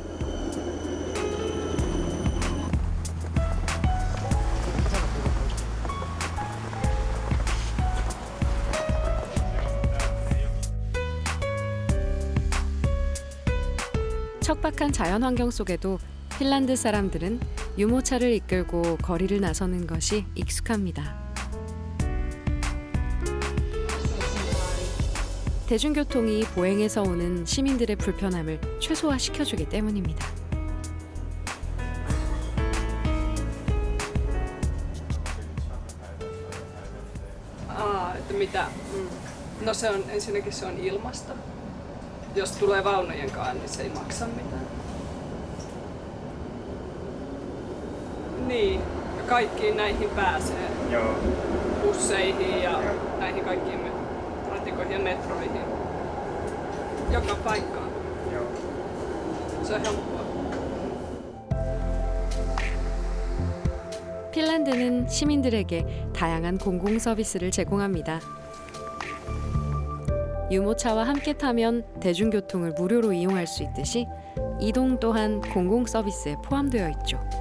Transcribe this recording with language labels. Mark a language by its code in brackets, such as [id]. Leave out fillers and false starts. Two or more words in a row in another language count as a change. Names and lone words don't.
[ko] 척박한 자연환경 속에도 핀란드 사람들은 유모차를 이끌고 거리를 나서는 것이 익숙합니다. 대중교통이 보행에서 오는 시민들의 불편함을 최소화시켜주기 때문입니다. [fi] Että mitä? No se on ensinnäkin se on ilmasta. Jos tulee vaunujen kanssa, niin se ei maksa mitään. Niin, ja kaikkiin näihin pääsee. Joo. Busseihin ja näihin kaikkiin ratikoihin ja metroihin. Joka paikkaan. Joo. Se on helppoa. [ko] 핀란드는 시민들에게 다양한 공공 서비스를 제공합니다. 유모차와 함께 타면 대중교통을 무료로 이용할 수 있듯이 이동 또한 공공 서비스에 포함되어 있죠.